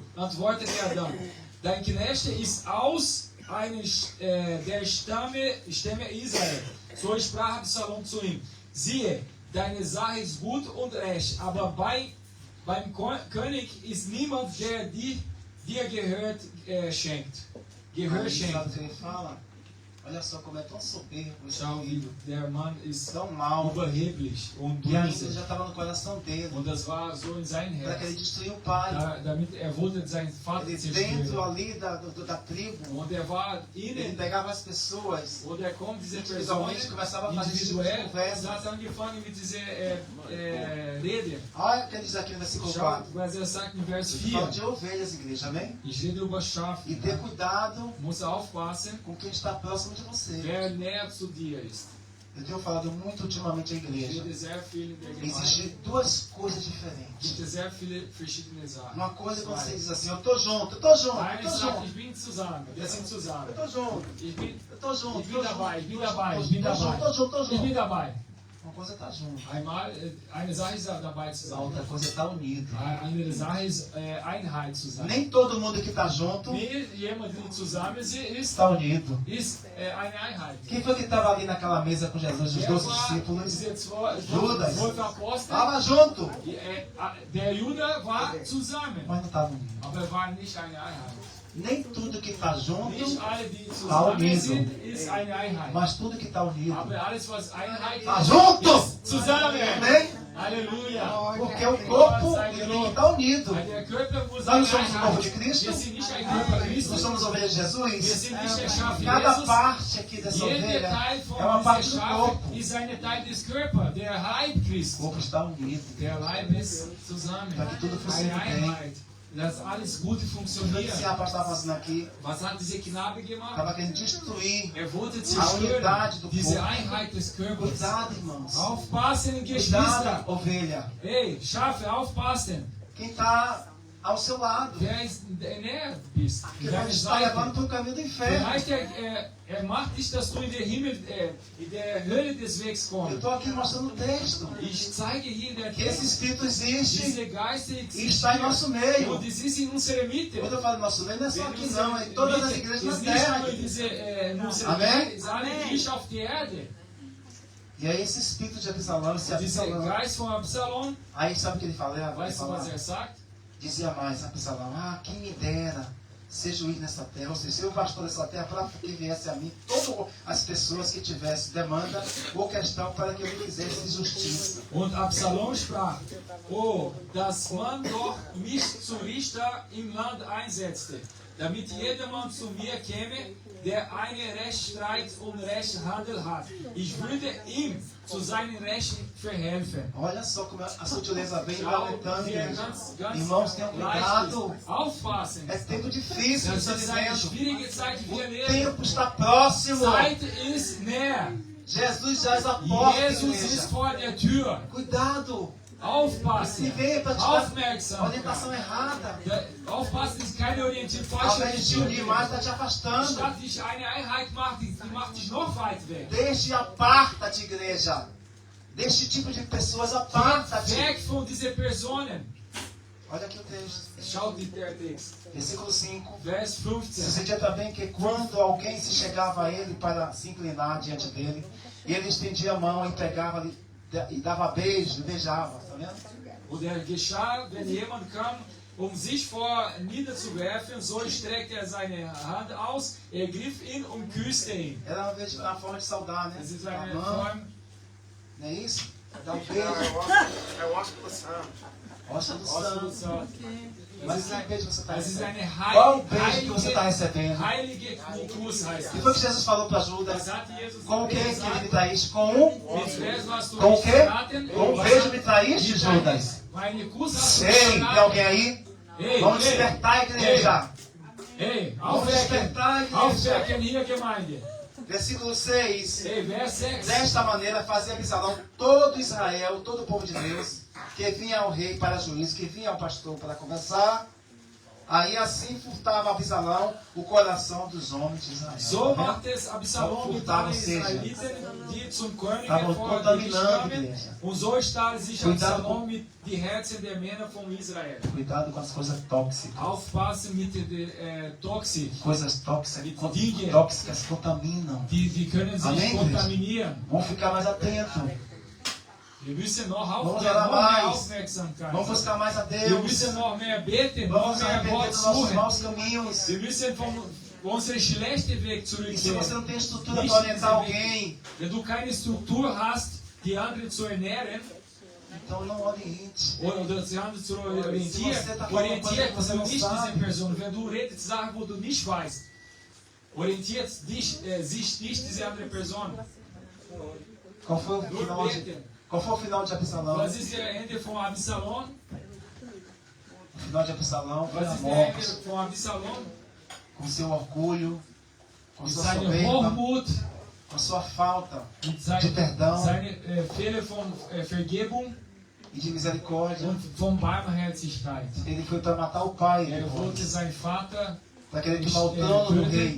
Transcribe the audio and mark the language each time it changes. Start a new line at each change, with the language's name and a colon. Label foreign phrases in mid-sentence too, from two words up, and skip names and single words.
German: Antwortete er dann: dein Knecht ist aus der Stämme Israel. So sprach Absalom zu ihm: siehe, deine Sache ist gut und recht, aber beim König ist niemand, der dir gehört schenkt. Gehör
Portuguese: Sabe o
German: schenkt.
Portuguese: que ele fala? Olha só como é tão soberbo esse
German: Schau,
Portuguese: filho,
German: der Mann ist
Portuguese: tão mal,
German: überheblich und
Portuguese: e ainda
German: böse.
Portuguese: já estava no coração dele,
German: Und das war so in sein
Portuguese: para que ele
German: Herz.
Portuguese: destruiu o pai.
German: Damit er wollte seinen Vater
Portuguese: Ele dentro
German: zerstören.
Portuguese: ali da tribo,
German: Und er war
Portuguese: ele
German: innen.
Portuguese: pegava as pessoas,
German: Und er kommt diese Person
Portuguese: individualmente começava a fazer esse tipo de
German: individuell und
Portuguese: conversa.
German: hat angefangen mit dieser Rede.
Portuguese: Olha o que ele diz aqui no versículo
German: Schau,
Portuguese: 4.
German: was er sagt in Vers
Portuguese: Fala
German: 4.
Portuguese: de ovelhas, igreja, amém?
German: Ich rede über Schafe.
Portuguese: E ter cuidado
German: Muss aufpassen,
Portuguese: com quem está próximo de você.
German: wer näher zu dir ist.
Portuguese: Eu tenho falado muito ultimamente à
German: Ich
Portuguese: igreja.
German: rede sehr viel in der Gemeinde.
Portuguese: Existem duas coisas diferentes.
German: Gibt es sehr viele verschiedene Sachen.
Portuguese: Uma coisa é quando você diz assim: eu tô junto, eu tô junto, eu
German: Eine
Portuguese: tô
German: sagt,
Portuguese: junto,
German: ich bin zusammen, wir sind zusammen.
Portuguese: eu tô junto,
German: Ich bin,
Portuguese: eu tô junto,
German: ich bin dabei, ich bin dabei, ich bin
Portuguese: tô junto,
German: dabei.
Portuguese: tô junto, tô
German: Ich bin
Portuguese: junto.
German: dabei.
Portuguese: Uma coisa é estar junto,
German: Einmal, eine Sache ist dabei zu
Portuguese: a
German: sein.
Portuguese: outra coisa é estar unido.
German: Eine andere Sache ist Einheit zu sein.
Portuguese: Nem todo mundo que está junto
German: Nicht jemand, der zusammen ist,
Portuguese: está unido.
German: eine Einheit.
Portuguese: Quem foi que estava ali naquela mesa com Jesus, os
German: Wer
Portuguese: 12
German: war
Portuguese: discípulos?
German: diese
Portuguese: Judas.
German: 12 Apostel?
Portuguese: Estava junto,
German: Der Jude war zusammen,
Portuguese: mas não estava unido.
German: aber er war nicht eine Einheit.
Portuguese: Nem tudo que está junto,
German: Nicht alle, die
Portuguese: Tá
German: zusammen
Portuguese: unido.
German: sind, ist eine Einheit.
Portuguese: mas tudo que está unido
German: Aber alles, was Einheit
Portuguese: está
German: ist,
Portuguese: junto.
German: ist zusammen.
Portuguese: Amém?
German: Halleluja.
Portuguese: Porque o corpo ele tem que estar unido.
German: Der Körper muss
Portuguese: Nós não somos o
German: eine
Portuguese: corpo
German: Einheit.
Portuguese: de Cristo,
German: Wir sind nicht ein Körper
Portuguese: nós
German: Christus.
Portuguese: somos ovelhas de
German: Wir
Portuguese: Jesus.
German: sind nicht der Schaf
Portuguese: Cada
German: Jesus.
Portuguese: parte aqui dessa
German: Jeder
Portuguese: ovelha
German: Teil
Portuguese: é
German: von
Portuguese: uma
German: dieser
Portuguese: parte do
German: Schaf
Portuguese: corpo.
German: ist ein Teil des Körpers, der Leib
Portuguese: O
German: Christi.
Portuguese: corpo está unido
German: Der Leib ist zusammen.
Portuguese: para que tudo
German: Eine
Portuguese: funcione bem.
German: Einheit. dass alles Gute
Portuguese: O que esse
German: funktioniert.
Portuguese: rapaz estava fazendo aqui?
German: Was hat dieser Knabe gemacht?
Portuguese: Estava querendo destruir.
German: Wollte
Portuguese: A
German: zerstören,
Portuguese: unidade do
German: diese
Portuguese: povo.
German: Einheit des Körpers.
Portuguese: Cuidado, irmãos.
German: Aufpassen,
Portuguese: Cuidado,
German: Geschwister.
Portuguese: ovelha.
German: Hey, Schafe, aufpassen.
Portuguese: Quem está ao seu lado.
German: Wer ist näher bist.
Portuguese: Porque pode estar levando para o caminho do inferno.
German: Vielleicht macht dich, dass du in der in der Hölle des Wegs
Portuguese: Eu
German: kommst.
Portuguese: estou aqui mostrando o texto.
German: Ich zeige hier in der
Portuguese: Que esse
German: Text,
Portuguese: Espírito existe
German: diese Geister
Portuguese: e está em nosso meio.
German: und es ist in unserer Mitte.
Portuguese: Quando eu falo nosso meio, não é só
German: Wenn
Portuguese: aqui
German: unsere
Portuguese: não, é em todas as
German: Mitte
Portuguese: igrejas
German: ist
Portuguese: na
German: nicht
Portuguese: terra.
German: nur in unserer
Portuguese: Amen?
German: Welt, ist alle Kirche auf der Erde.
Portuguese: E aí esse espírito de Absalão, esse
German: Dieser
Portuguese: Absalão,
German: Geist von Absalom,
Portuguese: aí sabe o que ele fala? Ele
German: weißt du, was
Portuguese: fala,
German: sagt?
Portuguese: dizia mais, Absalão, quem me dera ser juiz nessa terra, ou seja, ser o pastor dessa terra, para que viesse a mim todas as pessoas que tivessem demanda ou questão para que eu lhe fizesse justiça.
German: Und Absalom sprach, oh, dass man doch mich zum Richter im Land einsetzte, damit jedermann zu mir käme, der einen Rechtsstreit und Rechtshandel hat. Ich würde ihm zu seinen Rechten verhelfen.
Portuguese: Olha só como a sutileza vem
German: Schau,
Portuguese: aumentando,
German: wie
Portuguese: igreja.
German: ganz
Portuguese: Irmãos, tenham
German: leicht
Portuguese: cuidado.
German: ist. Aufpassen.
Portuguese: É tempo difícil,
German: Das
Portuguese: estou
German: ist eine
Portuguese: dizendo.
German: schwierige Zeit, die
Portuguese: O
German: wir leben.
Portuguese: tempo está próximo.
German: Zeit ist näher.
Portuguese: Jesus já está à porta,
German: Jesus ist
Portuguese: igreja.
German: vor der Tür.
Portuguese: Cuidado.
German: Aufpassen.
Portuguese: Se vem para te dar
German: Aufmerksam.
Portuguese: orientação errada.
German: Aufpassen ist keine Orientierung,
Portuguese: Ao
German: falsche
Portuguese: invés de te unir
German: Orientierung.
Portuguese: mais, está te afastando.
German: Statt dich eine Einheit macht, die macht dich noch weit weg.
Portuguese: Deixe e aparta-te, igreja. Deste tipo de pessoas, aparta-te.
German: Weg von diesen Personen.
Portuguese: Olha aqui o texto.
German: Schaut der Text.
Portuguese: Versículo 5.
German: Vers 15.
Portuguese: Sucedia também que quando alguém se chegava a ele para se inclinar diante dele, ele estendia a mão e pegava e dava beijo, beijava, tá vendo?
German: Und er geschah, wenn jemand kam, sich vor niederzuwerfen, so streckte seine Hand aus, griff ihn und küsste ihn.
Portuguese: Era uma forma de saudar, né?
German: Das ist
Portuguese: A
German: eine
Portuguese: mão,
German: Form,
Portuguese: não é isso? Dá um beijo. É o ocupação. Rocha do
German: Ausdruck,
Portuguese: santo.
German: das
Portuguese: Mas
German: ist
Portuguese: que beijo você está
German: das ist
Portuguese: recebendo?
German: eine
Portuguese: Qual o beijo que você está
German: heilige,
Portuguese: recebendo?
German: heilige Kuss heißt
Portuguese: E foi o que
German: das.
Portuguese: Jesus falou para Judas.
German: Was hat Jesus
Portuguese: Com o que que
German: gesagt?
Portuguese: me traíste? Com um?
German: Mit Vers hast du
Portuguese: Com o
German: mich
Portuguese: quê?
German: verraten.
Portuguese: Com um
German: Was
Portuguese: beijo
German: hat-
Portuguese: me traíste,
German: mit
Portuguese: Judas?
German: Meinen Kuss hast du
Portuguese: Sei,
German: mich
Portuguese: tem
German: verraten.
Portuguese: alguém aí? Ei, Vamos ei, despertar a igreja. Ei, Vamos
German: aufwecken,
Portuguese: despertar a igreja.
German: aufwecken hier Gemeinde.
Portuguese: Versículo 6.
German: Ei, Vers 6.
Portuguese: Desta maneira fazia Absalão todo Israel, todo o povo de Deus, que vinha ao rei para juízo, que vinha ao pastor para conversar. Aí assim furtava Absalão o coração dos homens de Israel.
German: So
Portuguese: Tá vendo?
German: macht es Absalom mit
Portuguese: Furtava,
German: allen
Portuguese: ou seja,
German: Israeliten, die zum König
Portuguese: estavam
German: hervorgerichtet
Portuguese: contaminando a
German: kamen.
Portuguese: igreja.
German: Und so stahl sich
Portuguese: Cuidado
German: Absalom mit die Herzen der Männer von Israel.
Portuguese: Cuidado com as coisas tóxicas.
German: Aufpassen mit den Toxik.
Portuguese: Coisas tóxicas,
German: Dinge.
Portuguese: tóxicas contaminam.
German: Die können sich
Portuguese: Amém,
German: kontaminieren.
Portuguese: Vamos ficar mais atentos.
German: Wir müssen noch,
Portuguese: Vamos
German: noch
Portuguese: orar
German: mehr
Portuguese: mais.
German: Aufmerksamkeit.
Portuguese: Vamos buscar mais a
German: Wir
Portuguese: Deus.
German: müssen noch mehr beten, noch
Portuguese: Vamos
German: mehr
Portuguese: arrepender
German: Gott
Portuguese: dos nossos
German: suchen.
Portuguese: maus caminhos.
German: Wir müssen von unserem schlechten Weg
Portuguese: E se
German: zurückkehren.
Portuguese: você não tem estrutura para orientar alguém,
German: Wenn du keine Struktur hast, die anderen zu ernähren,
Portuguese: então não oriente.
German: oder die anderen zu orientieren,
Portuguese: Se você tá falando
German: orientiert
Portuguese: coisa que você não
German: nicht diese
Portuguese: sabe.
German: Person. Wenn du redest Sachen, wo du nicht weißt, orientiert dich nicht diese andere Person.
Portuguese: Qual foi o
German: Nur
Portuguese: final de,
German: beten.
Portuguese: qual foi o final de Absalão?
German: Was ist der Ende von Absalom?
Portuguese: O final de Absalão foi
German: Was
Portuguese: a
German: ist der Ende
Portuguese: morte,
German: von Absalom?
Portuguese: com seu orgulho, com
German: Mit
Portuguese: sua
German: seiner
Portuguese: soberba,
German: Hochmut,
Portuguese: com sua falta
German: mit
Portuguese: de perdão
German: seine Fehler von Vergebung
Portuguese: e de misericórdia.
German: und von Barmherzigkeit.
Portuguese: Ele foi para matar o pai,
German: Wollte seinen Vater
Portuguese: para querer tomar o trono do rei,